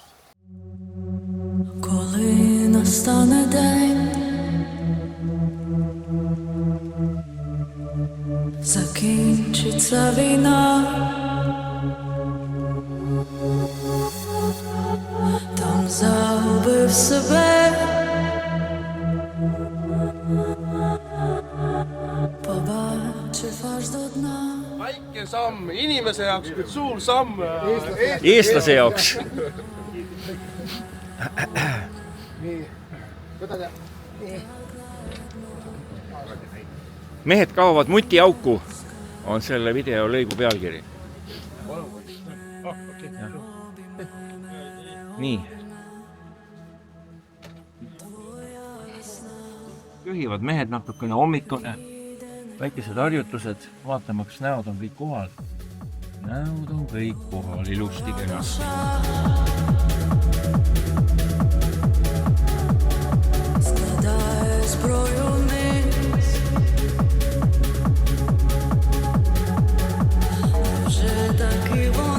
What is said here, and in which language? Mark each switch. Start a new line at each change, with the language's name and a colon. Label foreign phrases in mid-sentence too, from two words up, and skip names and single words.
Ukrainian: Коли настане день, закінчиться війна, там загубив себе, побачив аж до дна.
Estonian: Väike samm inimese jaoks, kuid suur samm Eestlase jaoks. nii, võta ta. nii. Mehed kaovad mutiauku, on selle videolõigu pealkiri. Nii. Juhivad mehed natukene hommikune. Väikesed harjutused, vaatame, kas näod on kõik kohal. Näod on kõik kohal, ilusti kenasti.
Ukrainian: Складає зброю вниз, вже таки